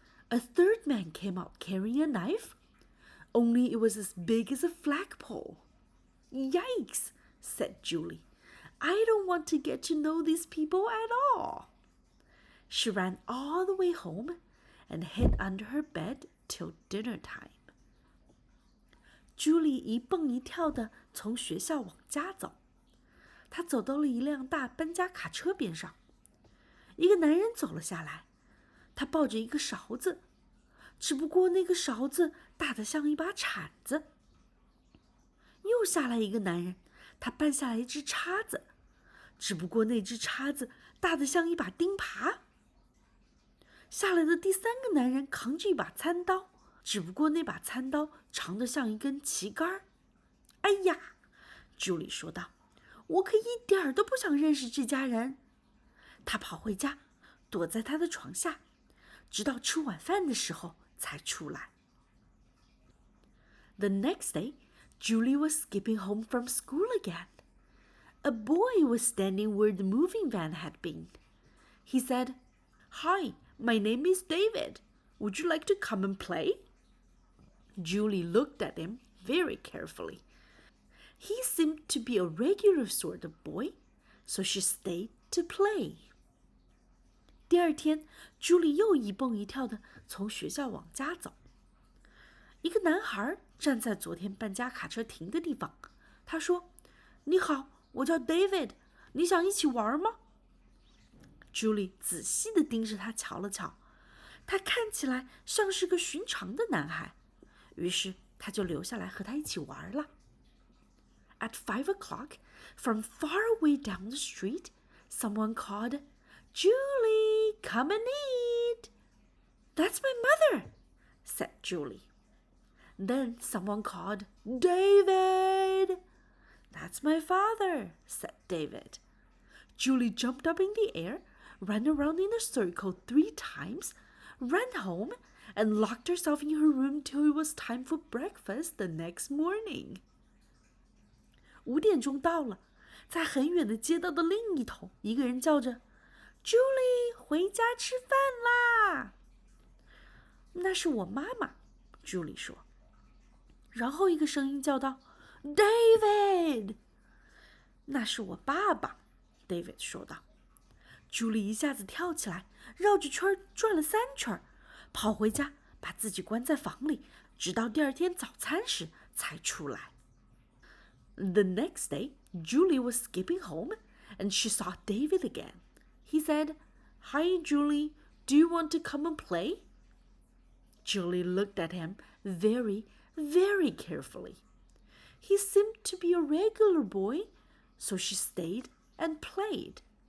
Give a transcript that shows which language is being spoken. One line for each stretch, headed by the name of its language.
English: A third man came out carrying a knife, only it was as big as a flagpole. Yikes, said Julie. I don't want to get to know these people at all. She ran all the way home and hid under her bed till dinner time.
Chinese: Julie 一蹦一跳地从学校往家走。她走到了一辆大搬家卡车边上。一个男人走了下来，他抱着一个勺子，只不过那个勺子大得像一把铲子。又下来一个男人，他搬下来一只叉子，只不过那只叉子大得像一把钉耙。下来的第三个男人扛着一把餐刀，只不过那把餐刀长得像一根旗杆。哎呀，朱莉说道，我可一点儿都不想认识这家人。她跑回家，躲在她的床下，直到吃晚饭的时候才出来。
English: The next day, Julie was skipping home from school again. A boy was standing where the moving van had been. He said, Hi, my name is David. Would you like to come and play? Julie looked at him very carefully. He seemed to be a regular sort of boy, so she stayed to play.
Chinese: 第二天，朱莉又一蹦一跳地从学校往家走。一个男孩站在昨天搬家卡车停的地方，他说：“你好，我叫 David， 你想一起玩吗？” Julie 仔细地盯着他瞧了瞧，他看起来像是个寻常的男孩，于是他就留下来和他一起玩了。
English: At 5 o'clock, from far away down the street, someone called, Julie, come and eat. That's my mother, said Julie. Then someone called, David. That's my father, said David. Julie jumped up in the air, ran around in a circle 3 times, ran home, and locked herself in her room till it was time for breakfast the next morning.
Chinese: 5点钟到了，在很远的街道的另一头，一个人叫着 Julie 回家吃饭啦。那是我妈妈， Julie 说。然后一个声音叫道 David 那是我爸爸， David 说道。 Julie 一下子跳起来，绕着圈转了3圈，跑回家，把自己关在房里，直到第二天早餐时才出来。
English: The next day, Julie was skipping home, and she saw David again. He said, Hi, Julie, do you want to come and play? Julie looked at him very, very carefully. He seemed to be a regular boy, so she stayed and played.